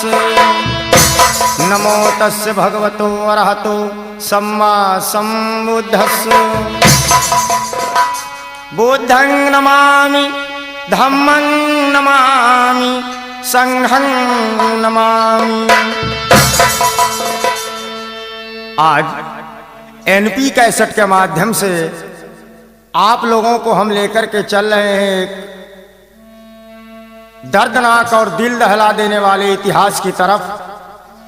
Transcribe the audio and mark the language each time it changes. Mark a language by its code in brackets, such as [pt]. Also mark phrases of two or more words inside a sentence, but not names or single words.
[pi] नमो तस्य भगवतो अरहतो सम्मा सम्बुद्धस्स। बुद्धं नमामि धम्मं नमामि संघं नमामि। [hi] आज एनपी कैसेट के माध्यम से आप लोगों को हम लेकर के चल रहे हैं एक दर्दनाक और दिल दहला देने वाले इतिहास की तरफ।